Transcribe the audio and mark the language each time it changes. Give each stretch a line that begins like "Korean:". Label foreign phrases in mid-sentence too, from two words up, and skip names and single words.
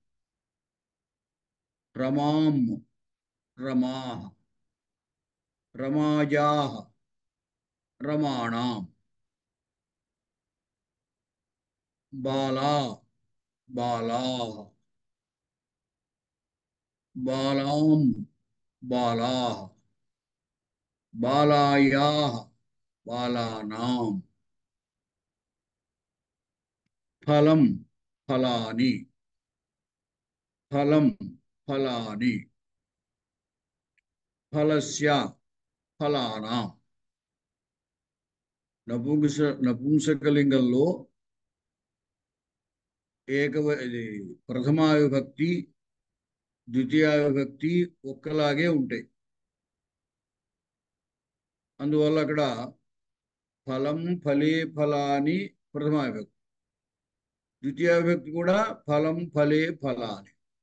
Sanskrit: रमां रमाः रमायाः रमाणां बाला बालाः बालां बालाः बालायाः बालानां फलं फलानि फलं फलानि फलस्य फलानां
Telugu: నపుంసకలింగంలో ఇది ప్రథమా విభక్తి ద్వితీయ విభక్తి ఒక్కలాగే ఉంటాయి. అందువల్ల అక్కడ
Sanskrit: ఫలం ఫలే ఫలాని
Telugu: ప్రథమా విభక్తి, ద్వితీయ విభక్తి కూడా
Sanskrit: ఫలం ఫలే ఫలాని.